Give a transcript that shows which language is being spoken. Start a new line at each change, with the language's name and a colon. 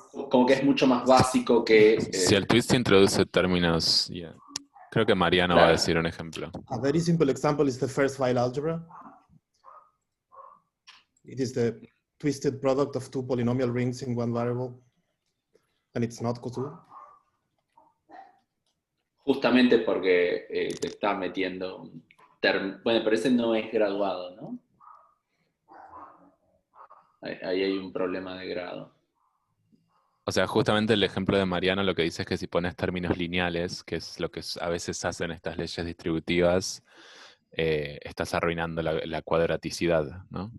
Spanish: como que es mucho más básico que... si el twist introduce términos... Yeah. Creo que Mariano va a decir un ejemplo.
English: A very simple example is the first file algebra. It is the twisted product of two polynomial rings in one variable, and it's not causal.
Spanish: Justamente porque te está metiendo un bueno, pero ese no es graduado, ¿no? Ahí hay un problema de grado. O sea, justamente el ejemplo de Mariano lo que dice es que si pones términos lineales, que es lo que a veces hacen estas leyes distributivas, estás arruinando la cuadraticidad, ¿no?